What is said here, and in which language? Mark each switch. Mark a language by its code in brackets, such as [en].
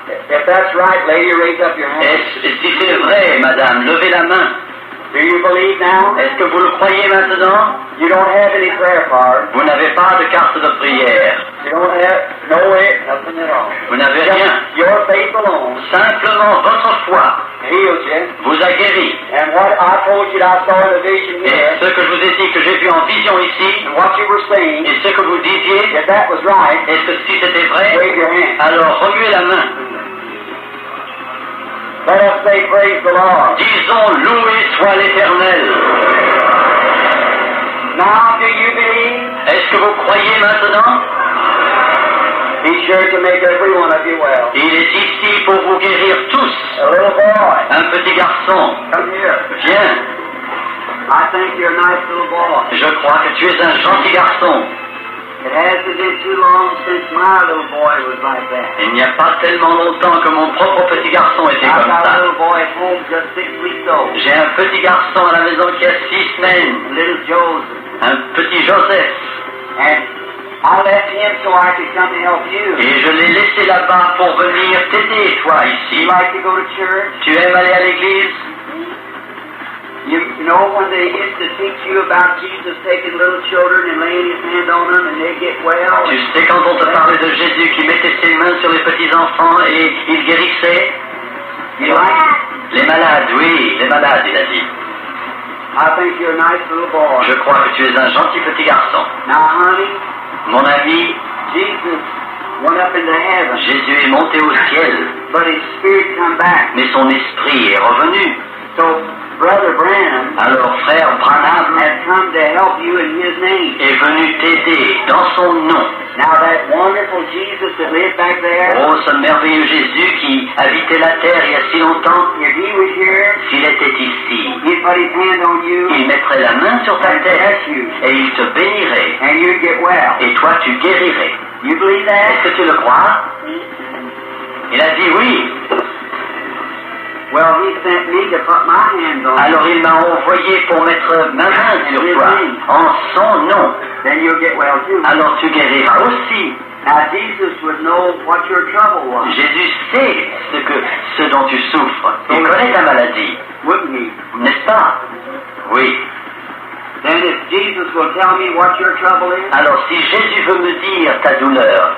[en] If that's right, lady, raise up your hand. [fr] Et si c'est vrai, madame, levez la main. [en] Do you believe now? [fr] Est-ce que vous le croyez maintenant? [en] You don't have any prayer card. [fr] Vous n'avez pas de carte de prière. [en] You don't have no way, nothing at all. [fr] Vous n'avez rien. [en] Your faith alone [fr] Simplement votre foi [en] healed you. [fr] vous a guéri. [en] And what I told you that I saw in the vision [fr] Et [en] here, [fr] ce que je vous ai dit que j'ai vu en vision ici, [en] and what you were saying, [fr] et ce que vous disiez, [en] if that was right, [fr] est-ce que si c'était vrai, [en] wave your hand. [fr] alors remuez la main. [en] Let us say praise the Lord. [fr] Disons loué soit l'Éternel. [en] Now do you believe? [fr] Est-ce que vous croyez maintenant? [en] He's sure to make every one of you well. [fr] Il est ici pour vous guérir tous. [en] A little boy, [fr] Un petit garçon, [en] come here. [fr] viens. [en] I think you're a nice little boy. [fr] Je crois que tu es un gentil garçon. [en] It hasn't been too long since my little boy was like that. [fr] Il n'y a pas tellement longtemps que mon propre petit garçon était [en] I've [fr] comme [en] got a [fr] ça. [en] little boy at home just 6 weeks old. [fr] J'ai un petit garçon à la maison qui a 6 semaines. [en] Little Joseph. [fr] Un petit Joseph. [en] And I left him so I could come to help you. [fr] Et je l'ai laissé là-bas pour venir t'aider, toi, ici. [en] You like to go to church? [fr] Tu aimes aller à l'église? [en] You know when they used to teach you about Jesus taking little children and laying his hand on them and they get well? [fr] Tu sais quand on te parlait de Jésus qui mettait ses mains sur les petits-enfants et il guérissait? [en] You like? [fr] Les malades, oui, les malades, il a dit. [en] I think you're a nice little boy. [fr] Je crois que tu es un gentil petit garçon. [en] Now, honey, [fr] Mon ami, [en] Jesus went up into heaven, [fr] Jésus est monté au ciel, [en] but his spirit come back. [fr] mais son esprit est revenu. [en] So, Brother Branham [fr] Alors frère Branham [en] has come to help you in his name. [fr] est venu t'aider dans son nom. [en] Now, that wonderful Jesus that lived back there, [fr] Oh, ce merveilleux Jésus qui habitait la terre il y a si longtemps, [en] if he was here, [fr] s'il était ici, [en] he'd put his hand on you [fr] il mettrait la main sur ta [en] and [fr] tête [en] bless you, [fr] et il te bénirait. [en] and you'd get well. [fr] Et toi, tu guérirais. [en] You believe [fr] Est-ce [en] that? [fr] que tu le crois? Il a dit oui. [en] Well, he sent me to put my hands on [fr] Alors [en] you. [fr] il m'a envoyé pour mettre ma main sur toi, en son nom. [en] Then you'll get well too. [fr] Alors tu guériras aussi. [en] Now, Jesus would know what your trouble was, [fr] Jésus sait ce dont tu souffres. Il connaît ta maladie, [en] wouldn't he? [fr] n'est-ce pas? Oui. [en] Then if Jesus will tell me what your trouble is, [fr] Alors si Jésus veut me dire ta douleur,